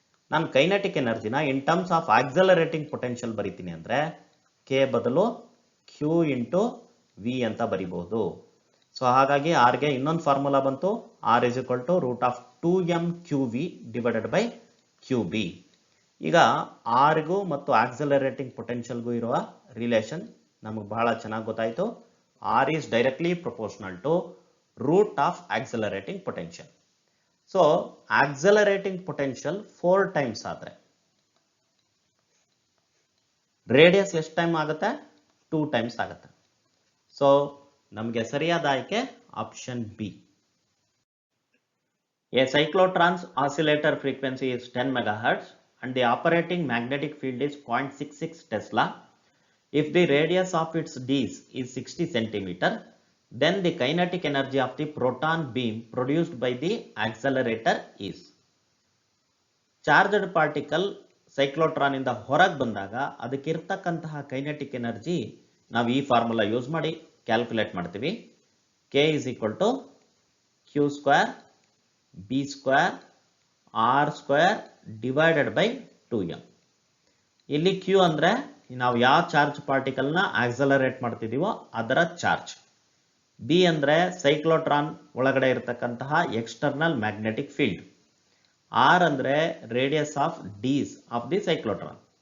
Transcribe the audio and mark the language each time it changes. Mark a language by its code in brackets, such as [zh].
[kn] ನಾನು kinetic ಎನರ್ಜಿನ in terms of accelerating potential ಬರೀತೀನಿ ಅಂದ್ರೆ k ಬದಲು q ಇಂಟು v ಅಂತ ಬರೀಬಹುದು. ಸೊ ಹಾಗಾಗಿ r ಗೆ ಇನ್ನೊಂದು ಫಾರ್ಮುಲಾ ಬಂತು, [en] r is equal to √2mqv divided by QB. [kn] ಈಗ ಆರ್ಗೂ ಮತ್ತು ಆಕ್ಸಲರೇಟಿಂಗ್ ಪೊಟೆನ್ಷಿಯಲ್ಗೂ ಇರುವ ರಿಲೇಷನ್ ನಮಗೆ ಬಹಳ ಚೆನ್ನಾಗಿ ಗೊತ್ತಾಯಿತು. [en] R is directly proportional to root of accelerating potential. So accelerating potential 4 times [kn] ಆದರೆ ರೇಡಿಯಸ್ ಎಷ್ಟು ಟೈಮ್ ಆಗುತ್ತೆ? 2 times ಆಗುತ್ತೆ. ಸೊ ನಮಗೆ ಸರಿಯಾದ ಆಯ್ಕೆ option B. [en] A cyclotron's oscillator frequency is 10 MHz and the operating magnetic field is 0.66 Tesla. If the radius of its disc is 60 cm, then the kinetic energy of the proton beam produced by the accelerator is. Charged particle cyclotron [kn] ಇಂದ ಹೊರಗೆ ಬಂದಾಗ ಅದಕ್ಕಿರ್ತಕ್ಕಂತಹ kinetic energy ನಾವು ಈ formula use ಮಾಡಿ calculate ಮಾಡ್ತೀವಿ. [en] K is equal to Q square B square R square divided by 2m. [kn] ಇಲ್ಲಿ Q ಅಂದ್ರೆ ನಾವು ಯಾವ ಚಾರ್ಜ್ ಪಾರ್ಟಿಕಲ್ನ ಆಕ್ಸಲರೇಟ್ ಮಾಡ್ತಿದೀವೋ ಅದರ ಚಾರ್ಜ್. ಬಿ ಅಂದ್ರೆ ಸೈಕ್ಲೋಟ್ರಾನ್ ಒಳಗಡೆ ಇರತಕ್ಕಂತಹ ಎಕ್ಸ್ಟರ್ನಲ್ ಮ್ಯಾಗ್ನೆಟಿಕ್ ಫೀಲ್ಡ್. ಆರ್ ಅಂದ್ರೆ ರೇಡಿಯಸ್ ಆಫ್ ಡೀಸ್ ಆಫ್ ದಿ ಸೈಕ್ಲೋಟ್ರಾನ್.